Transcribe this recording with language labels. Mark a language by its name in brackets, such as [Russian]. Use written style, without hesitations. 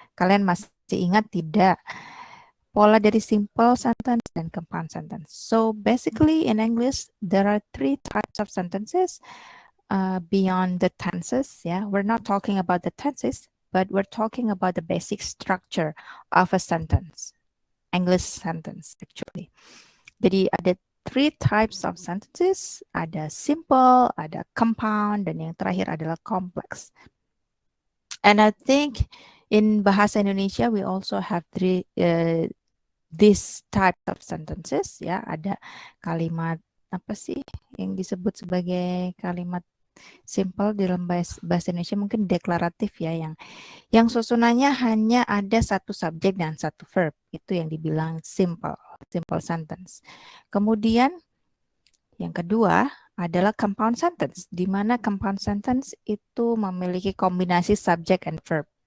[Indonesian] Kalian masih ingat tidak? Pola dari simple sentence dan compound sentence. [English] So basically in English there are 3 types of sentences beyond the tenses. Yeah, we're not talking about the tenses, but we're talking about the basic structure of a sentence. English sentence actually. [Indonesian] Jadi ada [English] 3 types of sentences. [Indonesian] Ada simple, ada compound, dan yang terakhir adalah complex. [English] And I think in Bahasa Indonesia we also have 3 this type of sentences ya. [Indonesian] Ada kalimat apa sih yang disebut sebagai kalimat simple di dalam bahasa Indonesia, mungkin deklaratif ya, yang susunannya hanya ada satu subjek dan satu verb. Itu yang dibilang simple sentence. Kemudian yang kedua adalah compound sentence, di mana compound sentence itu memiliki kombinasi subject and verb.